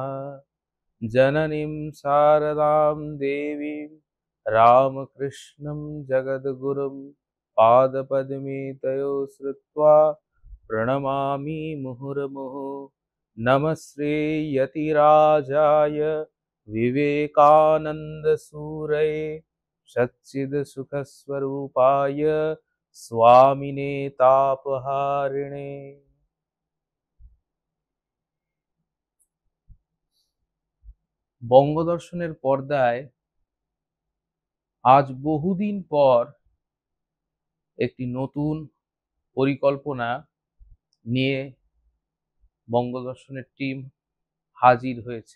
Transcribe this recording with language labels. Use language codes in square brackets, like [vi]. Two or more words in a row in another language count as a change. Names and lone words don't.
[sa] जननीं शारदां देवीं रामकृष्णं जगद्गुरुं पादपद्मे तयो श्रुत्वा प्रणमामि मुहुर्मुहुः। नमस्ते यतिराजाय विवेकानन्दसूरये सच्चिदसुखस्वरूपाय स्वामिने तापहारिणे। [bn] বঙ্গদর্শনের পর্দায় আজ বহুদিন পর একটি নতুন পরিকল্পনা নিয়ে বঙ্গদর্শনের টিম হাজির হয়েছে।